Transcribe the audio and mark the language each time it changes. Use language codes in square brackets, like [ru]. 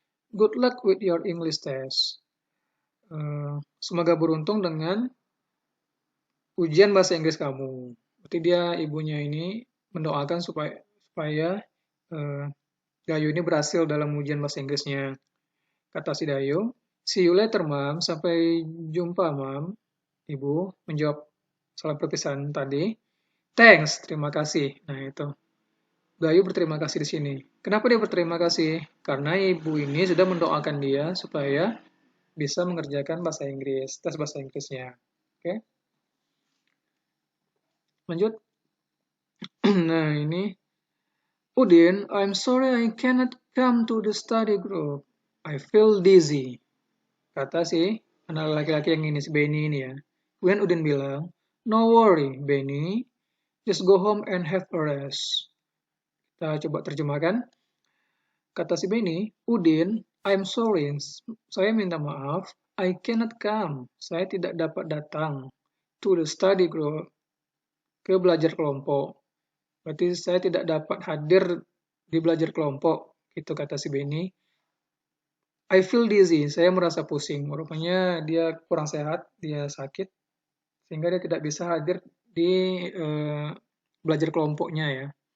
[en] Good luck with your English test. [id] Semoga beruntung dengan ujian bahasa Inggris kamu. Berarti ibunya ini mendoakan supaya Dayu ini berhasil dalam ujian bahasa Inggrisnya. Kata si Dayu, [en] "See you later, Mam." [id] Sampai jumpa, Mam. Ibu menjawab salam perpisahan tadi. Thanks, terima kasih. Nah, itu. Dayu berterima kasih di sini. Kenapa dia berterima kasih? Karena ibu ini sudah mendoakan dia supaya bisa mengerjakan bahasa Inggris, tes bahasa Inggrisnya. Oke. Lanjut. Nah, ini. [en] "Udin, I'm sorry I cannot come to the study group. I feel dizzy." [id] Kata si anak laki-laki yang ini, si Benny ini ya. Kemudian Udin bilang, [en] "No worry, [id] Benny. [en] Just go home and have a rest." [id] Kita coba terjemahkan. Kata si Benny, "Udin, [en] I'm sorry. [id] Saya minta maaf. [en] I cannot come. [id] Saya tidak dapat datang [en] to the study group, [id] ke belajar kelompok. Berarti saya tidak dapat hadir di belajar kelompok." Itu kata si Benny. [en] "I feel dizzy." [id] Saya merasa pusing. Rupanya dia kurang sehat, dia sakit, sehingga dia tidak bisa hadir di belajar kelompoknya ya.